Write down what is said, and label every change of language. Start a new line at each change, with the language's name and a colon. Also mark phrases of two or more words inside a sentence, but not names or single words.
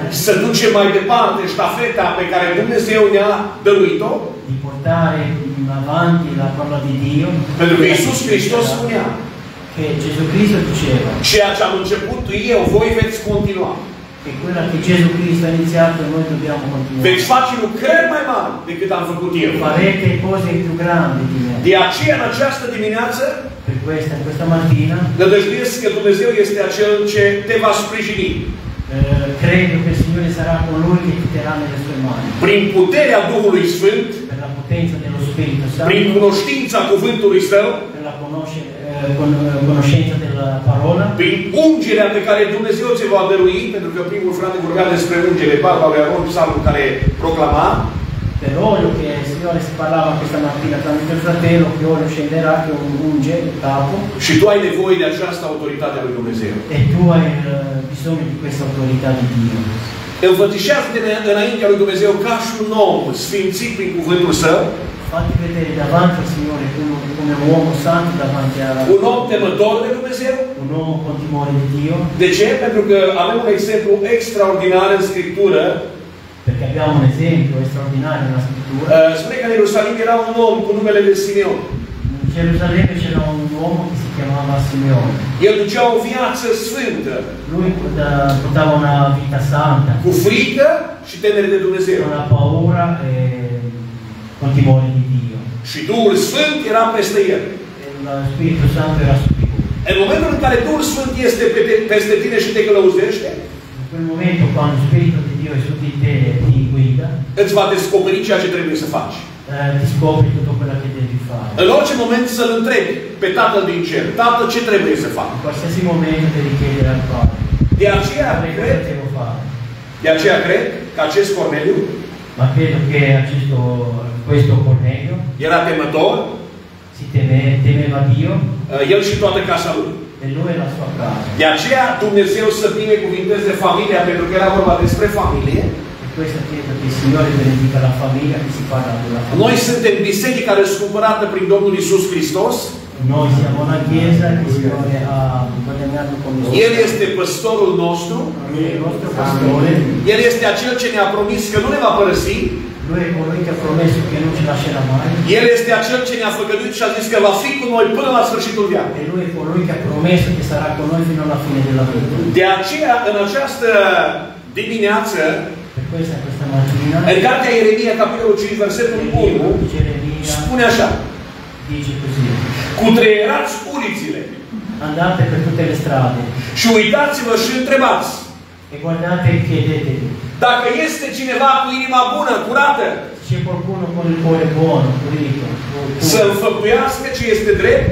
Romanian: să ducem mai departe ștafeta pe care Dumnezeu ne-a dăruit-o,
Italian: di portare avanti la parola di Dio.
Romanian: pentru că Iisus Hristos spunea,
Italian: Che Gesù Cristo diceva,
Romanian: ceea ce am început eu, voi veți continua.
Italian: che quella che Gesù Cristo ha iniziato noi dobbiamo continuare.
Romanian: Veți face lucrări mai mari decât am făcut eu.
Italian: Farete cose più grandi di me.
Romanian: De aceea, în această dimineață,
Italian: Per questa, in questa mattina,
Romanian: nădăjduiesc că Dumnezeu este acel ce te va sprijini.
Italian: credo che il Signore sarà colui che ti terrà nelle sue mani.
Romanian: Prin puterea Duhului Sfânt,
Italian: Per la potenza dello Spirito
Romanian: prin
Italian: Santo,
Romanian: cunoștința cuvântului Său,
Italian: per la conoscenza della parola,
Romanian: prin ungerea pe care Dumnezeu ți va dărui, pentru că primul frate vorbea despre ungere, barba lui Aron, psalmul care proclama,
Italian: per l'olio che il Signore si parlava questa mattina tramite il fratello, che olio scenderà, che unge il capo,
Romanian: și tu ai nevoie de această autoritate a lui Dumnezeu.
Italian: e tu hai bisogno di questa autorità di Dio.
Romanian: Înfățișează-te înaintea lui Dumnezeu ca și un om sfințit prin cuvântul Său,
Italian: Fatti vedere davanti al Signore come un uomo santo davanti a
Romanian: un om temător de Dumnezeu.
Italian: un uomo con timore di Dio,
Romanian: De ce? Pentru că avem un exemplu extraordinar în Scriptură.
Italian: perché abbiamo un esempio straordinario nella scrittura.
Romanian: Spune că în Ierusalim era un om cu numele de Simeon.
Italian: In Gerusalemme c'era un uomo che si chiamava Simeone.
Romanian: El ducea o viață sfântă,
Italian: Lui portava una vita santa,
Romanian: cu frică și temere de Dumnezeu.
Italian: con la paura e con timore di Dio.
Romanian: Și Duhul Sfânt era peste el.
Italian: E lo Spirito Santo era su di lui.
Romanian: În momentul în care Duhul Sfânt este peste tine și te călăuzește,
Italian: In quel momento, quando lo Spirito di Dio è su di te e ti guida,
Romanian: îți va descoperi ceea ce trebuie să faci.
Italian: ti scopri tutto quello che devi fare.
Romanian: În orice moment să-L întrebi pe Tatăl din cer, Tată, ce trebuie să fac?
Italian: In qualsiasi momento devi chiedere al Padre.
Romanian: De aceea
Italian: Cosa
Romanian: cred,
Italian: devo fare?
Romanian: că acest Corneliu
Italian: Ma credo che questo Cornelio
Romanian: era temător,
Italian: temeva Dio
Romanian: el și toată casa lui.
Italian: e lui e la sua casa.
Romanian: De aceea Dumnezeu să binecuvinteze familia, pentru că era vorba despre familie.
Italian: E questo chiedo che il Signore benedica la famiglia, che si parla della famiglia.
Romanian: Noi suntem biserica răscumpărată prin Domnul Iisus Hristos.
Italian: Noi siamo una chiesa che il Signore ha guadagnato con noi.
Romanian: El este păstorul nostru.
Italian: Lui è il nostro pastore.
Romanian: El este acel ce ne-a promis că nu ne va părăsi.
Italian: Lui è colui che ha promesso che non ci lascerà mai.
Romanian: El este acel ce ne-a făgăduit și a zis că va fi cu noi până la sfârșitul viață.
Italian: E lui è colui che ha promesso che sarà con noi fino alla fine della vita.
Romanian: De aceea, în această dimineață,
Italian: Per questa mattina,
Romanian: în cartea Ieremia, capitolul 5, versetul 1,
Italian: Geremia
Romanian: spune așa:
Italian: dice così:
Romanian: cutreierați ulițile
Italian: andate per tutte le strade
Romanian: și uitați-vă și întrebați
Italian: e guardate e chiedetevi
Romanian: dacă este cineva cu inima bună, curată,
Italian: se c'è qualcuno con il cuore buono, pulito,
Romanian: să înfăptuiască ce este drept,